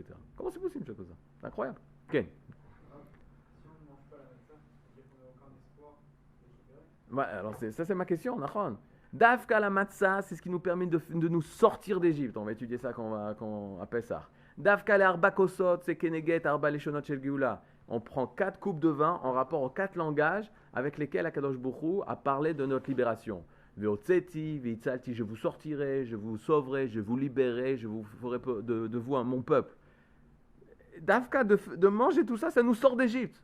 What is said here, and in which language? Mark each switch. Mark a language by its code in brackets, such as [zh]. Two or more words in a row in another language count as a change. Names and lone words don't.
[fr] Comment c'est possible, une chose comme ça? C'est incroyable. Ok. Ouais, alors ça, c'est ma question, Nachon. Dafka la matzah, c'est ce qui nous permet de nous sortir d'Égypte. On va étudier ça quand on appelle ça. [he] דווקא le ארבע כוסות, c'est כנגד ארבע לשונות של גאולה. [fr] On prend 4 coupes de vin en rapport aux 4 langages avec lesquels [he] הקדוש ברוך הוא [fr] a parlé de notre libération. [he] והוצאתי, והצלתי, [fr] je vous sortirai, je vous sauverai, je vous libérerai, je vous ferai de vous mon peuple. Dafka, de manger tout ça, ça nous sort d'Égypte.